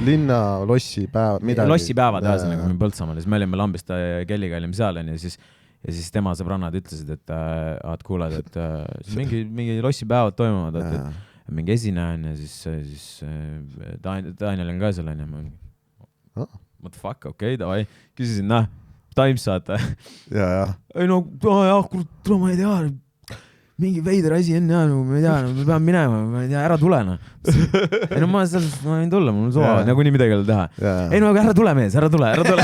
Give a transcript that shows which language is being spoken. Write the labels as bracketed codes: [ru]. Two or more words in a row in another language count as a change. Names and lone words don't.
[et] Lossipäevad. Lossipäevad, nagu me Põltsamaal. Siis me olime Lambist Kelliga olime seal ja siis tema sõbrannad ütlesid, et kuuled, et mingi lossipäevad toimuvad, et mingi esineja ja siis Daniel on ka seal [en] what the fuck, [et] okei, davai. Küsisin, Times saate. Ei no, ma ei tea, mingi veider asi on, ma ei tea, me peame minema, ma ei tea, ära tule. Ei no ma võin tulla, mul on soova, nagu nii midagi teha. Ei no, aga ära tule, mees, ära tule.